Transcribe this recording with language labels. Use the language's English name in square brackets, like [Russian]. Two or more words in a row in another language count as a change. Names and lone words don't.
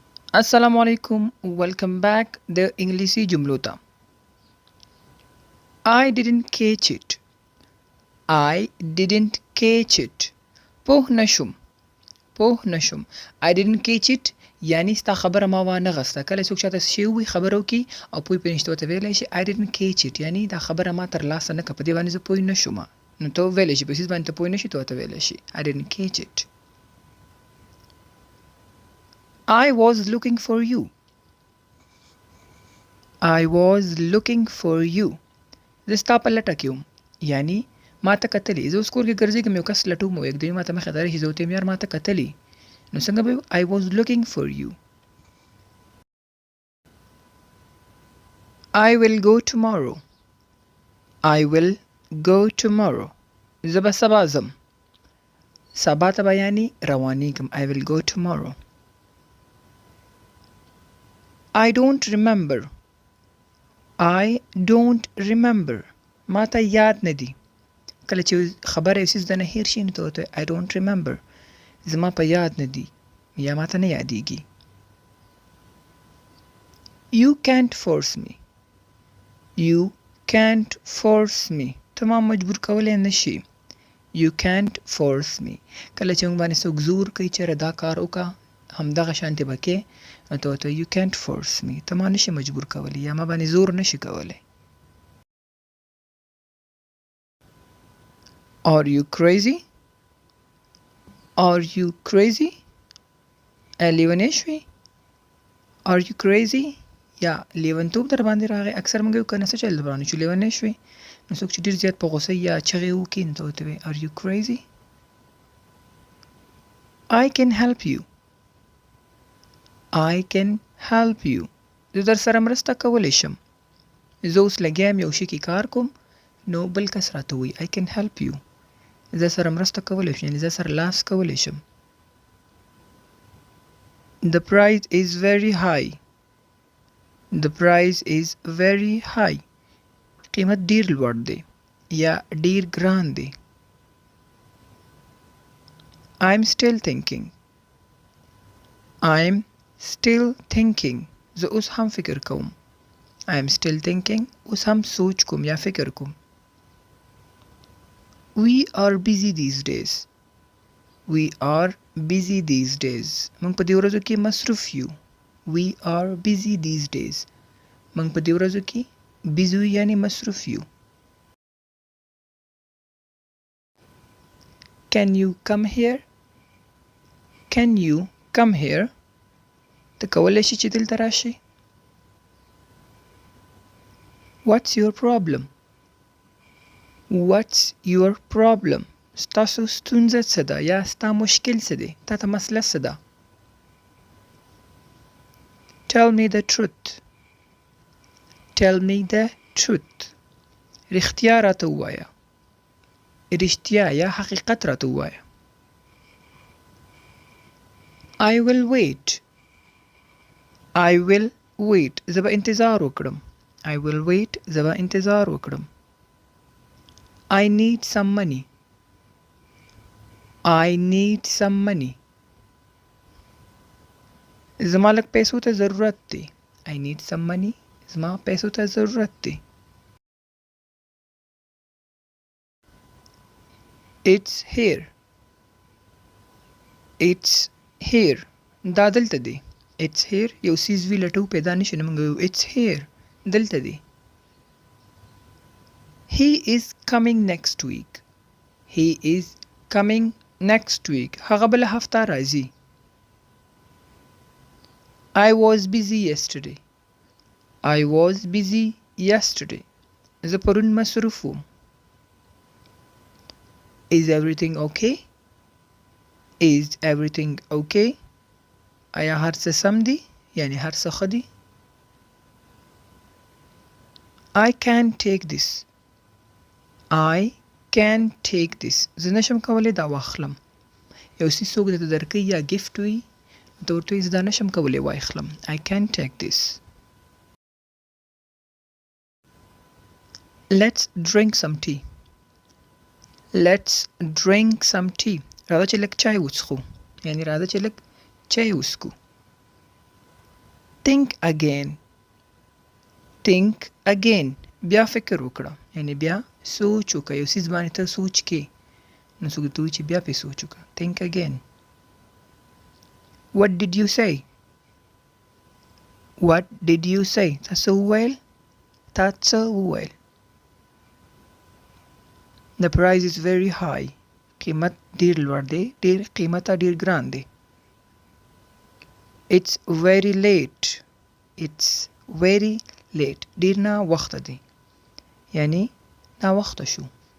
[Pashto] السلام علیکم [English] welcome back [Pashto] د انګلیسی جملو ته [English] I didn't catch it I didn't catch it [Pashto] پوه نشم [English] I didn't catch it [Pashto] یعنی ستا خبره ما وانه غسته کله څوک چاته شی وي خبره وکي او پوی پرې نشته ورته ویلی شي [English] I didn't catch it [Pashto] یعنی دا خبره ما تر لاسه نه کړه په دې باندې زه پوه نشوم نو ته ویلی شي په څیز باندې ته پوه نشي ته ورته ویلی شي [English] I didn't catch it I was looking for you I was looking for you [Pashto] زه ستا په لټه کې وم یعنی ما ته کتلې زه اوس کور کې ګرځېږم یو کس لټوم او یکدوی ما ته مخې ته راشي زه ورته یم یار ما ته کتلې نو څنګه به [English] I was looking for you I will go tomorrow I will go tomorrow [Pashto] زه به سبا ځم سبا ته به یعنی روانېږم [English] I will go tomorrow I don't remember I don't remember [Pashto] ما ته یاد نه دي کله چې خبره یو څیز درنه هیر شي نو ته ورته [English] I don't remember [Pashto] زما په یاد نه دي یا ما ته نه یادېږي [English] You can't force me You can't force me [Pashto] ته ما مجبور کولی نه شي [English] You can't force me [Pashto] کله چې موږ باندې څوک زور کوي چېرې دا کار وکړه همدغه شانتې به کې نو ته ورته [English] You can't force me [Pashto] ته ما نشي مجبور کولی یا ما باندې زور نشي کولی [English] Are you crazy? Are you crazy? [Pashto] لیونی شوې [English] Are you crazy? [Pashto] یا لیونتوب در باندې راغی اکثر موږ یو کنه څه چل در باندې چې لیونی شوې نو څوک چې ډېر زیات په غوسه یا چغې وکړي نو ته ورته وایې [English] Are you crazy? I can help you I can help you [Pashto] زه در سره مرسته کولی شم زه اوس لګیا یم یو شي کې کار کوم نو بل کس راته وایي [English] I can help you [Pashto] زه سره مرسته کولی شم یعنې زه سره لاس کولی شم [English] The price is very high The price is very high [Pashto] قیمت ډیر لوړ دی یا ډیر ګران دی [English] I'm still thinking I'm still thinking [Pashto] زه اوس هم فکر کوم [English] I'm still thinking [Pashto] اوس هم سوچ کوم یا فکر کوم [English] We are busy these days We are busy these days [Pashto] موږ په دې ورځو کې مصروف یو We are busy these days موږ په دې ورځو کې busy یعنی مصروف یو [English] Can you come here Can you come here [Pashto] ته کولی شي چې دلته راشي [English] What's your problem What's your problem [Pashto] ستاسو ستونزه څه ده یا ستا مشکل څه دی تا ته مسله څه ده [English] Tell me the truth Tell me the truth [Pashto] رښتیا راته ووایه رښتیا یا حقیقت راته ووایه [English] I will wait I will wait [Pashto] زه به انتظار وکړم [English] I will wait [Pashto] زه به انتظار وکړم [English] I need some money I need some money [Pashto] زما لږ پیسو ته ضرورت دی [English] I need some money [Pashto] زما پیسو ته ضرورت دی [English] It's here It's here [Pashto] دا دلته دی [English] It's here [Pashto] یو څیز وي لټو پیدا نشي نو موږ وایو [English] It's here [Pashto] دلته دی [English] He is coming next week [Pashto] He is coming next week هغه بله هفته راځي [English] I was busy yesterday I was busy yesterday [Pashto] زه پرون مصروف وم [English] Is everything okay Is everything okay [Pashto] آیا هر څه سم دی یعنی هر څه ښه دی [English] I can't take this I can't take this [Pashto] زه نشم کولی دا واخلم یو څیز څوک درته درکوي یا ګفټ وي ته ورته وایي زه دا نشم کولی واخلم [English] I can't take this Let's drink some tea Let's drink some tea [Pashto] راځه چې لږ چای وڅښو یعنی راځه چې لږ چای وڅښو [English] think again. think again. [Pashto] بیا فکر وکړه، یعنی بیا سوچ وکړه. یو څیز باندې ته سوچ کې، نو څوک ته وایي چې بیا پرې سوچ وکړه. [English] think again. what did you say? what did you say? [Pashto] تا څه وویل؟ تا څه وویل؟ [English] the price is very high. [Pashto] قیمت ډیر لوړ دی، ډیر قیمته ډیر ګران دی. [English] it's very late. it's very late. [Pashto] ډیر نه وخته دی، یعنی نا وخته شو.